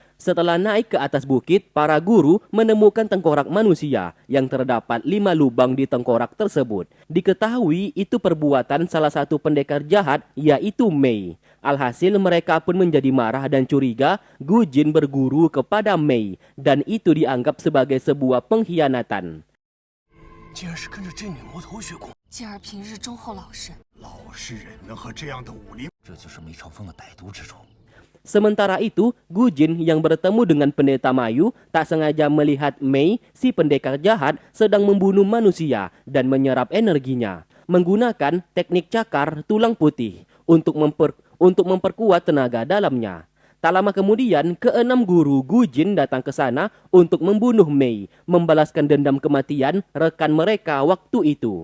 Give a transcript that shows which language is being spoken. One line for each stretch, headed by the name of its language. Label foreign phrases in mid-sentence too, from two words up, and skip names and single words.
Indonesian: Setelah naik ke atas bukit, para guru menemukan tengkorak manusia yang terdapat 5 lubang di tengkorak tersebut. Diketahui itu perbuatan salah satu pendekar jahat, yaitu Mei. Alhasil mereka pun menjadi marah dan curiga Gujin berguru kepada Mei, dan itu dianggap sebagai sebuah pengkhianatan.
Chinese: 竟然是跟着这女魔头学功。静儿平日忠厚老实，老实人能和这样的武林，这就是梅长风的歹毒之处。
Indonesian: Sementara itu, Gujin yang bertemu dengan pendeta Mayu tak sengaja melihat Mei, si pendekar jahat, sedang membunuh manusia dan menyerap energinya. Menggunakan teknik cakar tulang putih untuk memperkuat tenaga dalamnya. Tak lama kemudian, keenam guru Gujin datang ke sana untuk membunuh Mei, membalaskan dendam kematian rekan mereka waktu itu.